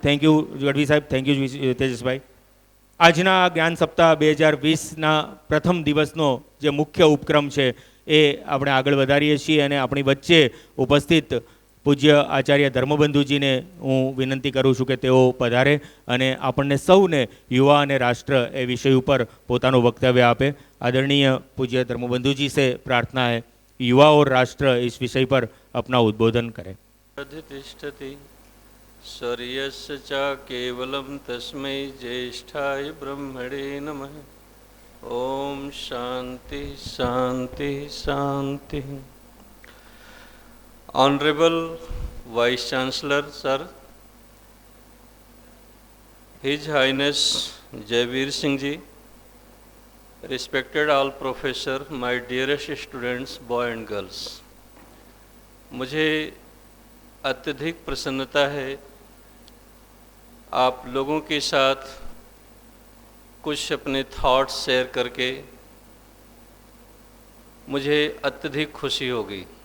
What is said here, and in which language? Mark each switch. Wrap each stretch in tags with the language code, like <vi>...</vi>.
<gu>Thank you Gadhvi સાહેબ. Thank you તેજસભાઈ. આજના જ્ઞાન સપ્તાહ 2020ના પ્રથમ દિવસનો જે મુખ્ય ઉપક્રમ છે એ આપણે આગળ વધારીએ છીએ અને આપણી વચ્ચે ઉપસ્થિત પૂજ્ય આચાર્ય ધર્મબંધુજીને હું વિનંતી કરું છું કે તેઓ પધારે અને આપણને સૌને યુવા અને રાષ્ટ્ર એ વિષય ઉપર પોતાનું વક્તવ્ય આપે.</gu> <hi>आदरणीय पूज्य धर्मबंधु से प्रार्थना है युवा और राष्ट्र इस विषय पर अपना उद्बोधन करें.</hi> <sa>अधितिष्ठति शौर्यस्य च केवलं तस्मै ज्येष्ठाय ब्रह्मणे नमः. ओम शांति शांति शांति.</sa> <en>Honorable Vice Chancellor Sir, His Highness Javeer Singh Ji, respected all professor, my dearest students, boys and girls.</en> <hi>मुझे अत्यधिक प्रसन्नता है आप लोगों के साथ कुछ अपने थॉट्स शेयर करके मुझे अत्यधिक खुशी होगी.</hi>